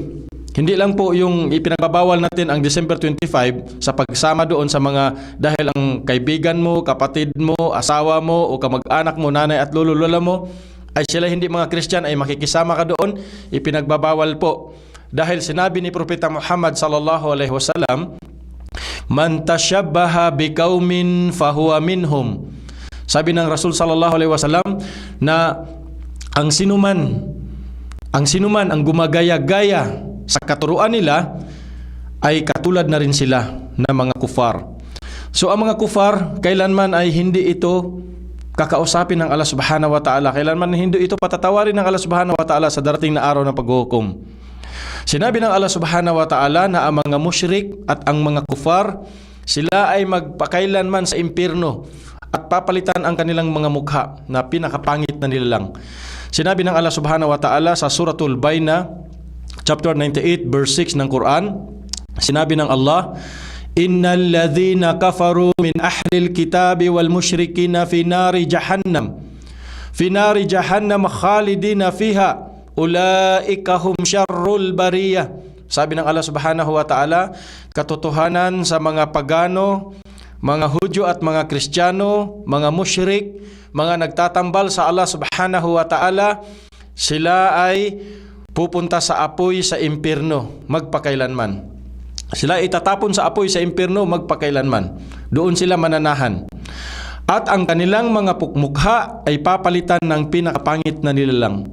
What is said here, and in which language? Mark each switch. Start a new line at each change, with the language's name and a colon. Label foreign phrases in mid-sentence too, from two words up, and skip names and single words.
Filipino: Hindi lang po yung ipinagbabawal natin ang December 25 sa pagsama doon sa mga dahil ang kaibigan mo, kapatid mo, asawa mo o kamag-anak mo, nanay at lolo-lola mo ay sila hindi mga Christian ay makikisama ka doon, ipinagbabawal po. Dahil sinabi ni Propeta Muhammad
Arabic: صلى الله عليه وسلم, "من تشبه بقوم فهو منهم."
Filipino: Sabi ng Rasul
Arabic: صلى الله عليه وسلم
Filipino: na ang sinuman ang gumagaya-gaya sa katuruan nila ay katulad na rin sila na mga kufar. So ang mga kufar, kailanman ay hindi ito kakausapin ng Allah
Arabic: سبحانه وتعالى.
Filipino: Kailanman hindi ito patatawarin ng Allah
Arabic: سبحانه وتعالى
Filipino: sa darating na araw ng paghuhukom. Sinabi ng Allah
Arabic: سبحانه وتعالى
Filipino: na ang mga musyrik at ang mga kufar, sila ay magpakailanman sa impyerno at papalitan ang kanilang mga mukha na pinakapangit na nilalang. Sinabi ng Allah
Arabic: سبحانه وتعالى
Filipino: sa Suratul Baina,
English: chapter 98, verse 6
Filipino: ng Quran, sinabi ng Allah,
Arabic: "إن الذين كفروا من أهل الكتاب والمشركين في نار جهنم خالدين فيها أولئك هم شر البرية."
Filipino: Sabi ng Allah
Arabic: سبحانه وتعالى,
Filipino: katotohanan sa mga pagano, mga Hudyo at mga Kristiyano, mga musyrik, mga nagtatambal sa Allah
Arabic: سبحانه وتعالى,
Filipino: sila ay pupunta sa apoy sa impyerno magpakailanman. Sila itatapon sa apoy sa impyerno magpakailanman. Doon sila mananahan. at ang kanilang mga mukha ay papalitan ng pinakapangit na nilalang.